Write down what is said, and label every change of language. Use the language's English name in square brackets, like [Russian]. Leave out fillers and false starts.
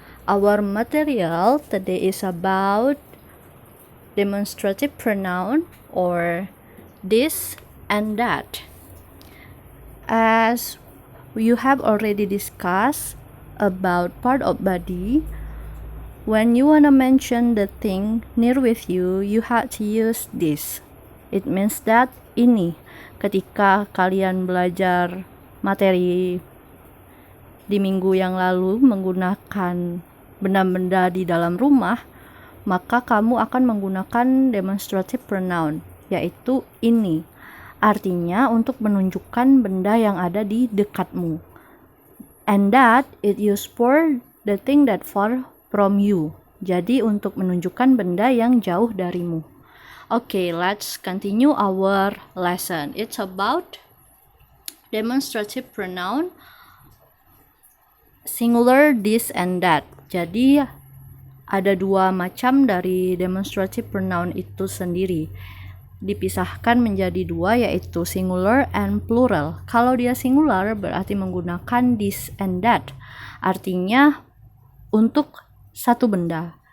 [English] Our material today is about demonstrative pronoun or this and that. As you have already discussed about part of body, when you want to mention the thing near with you, you have to use this. It means that ini. [Indonesian] Ketika kalian belajar materi di minggu yang lalu menggunakan benda-benda di dalam rumah, maka kamu akan menggunakan demonstrative pronoun, yaitu ini. Artinya untuk menunjukkan benda yang ada di dekatmu. [English] And that it used for the thing that far from you. [Indonesian] Jadi untuk menunjukkan benda yang jauh darimu. [English] Okay, let's continue our lesson. It's about demonstrative pronoun singular this and that. [Indonesian] Jadi ada dua macam dari demonstrative pronoun itu sendiri. Dipisahkan menjadi dua, yaitu [English] singular and plural. [Indonesian] Kalau dia singular berarti menggunakan [English] this and that. [Indonesian] Artinya untuk satu benda.